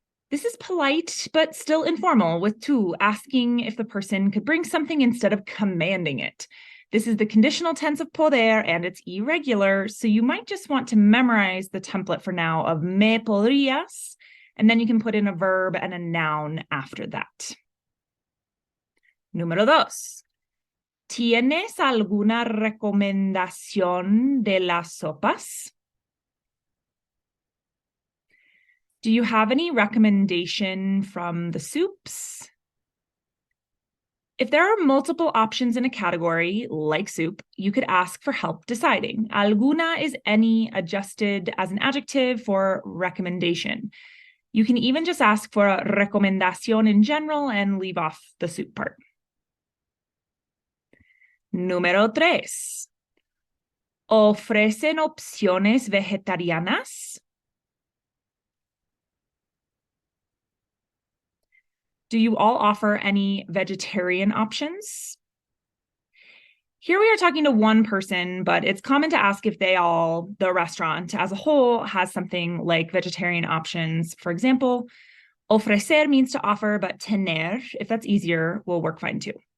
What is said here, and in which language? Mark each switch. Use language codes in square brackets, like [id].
[en] This is polite, but still informal, with tú asking if the person could bring something instead of commanding it. This is the conditional tense of poder, and it's irregular, so you might just want to memorize the template for now of [es] me podrías, [en] and then you can put in a verb and a noun after that. [es] Número 2. ¿Tienes alguna recomendación de las sopas? [en] Do you have any recommendation from the soups? If there are multiple options in a category, like soup, you could ask for help deciding. Alguna is any adjusted as an adjective for recommendation. You can even just ask for a recomendación in general and leave off the soup part. [es] Número 3. ¿Ofrecen opciones vegetarianas? [en] Do you all offer any vegetarian options? Here we are talking to one person, but it's common to ask if the restaurant as a whole, has something like vegetarian options. For example, ofrecer means to offer, but tener, if that's easier, will work fine too.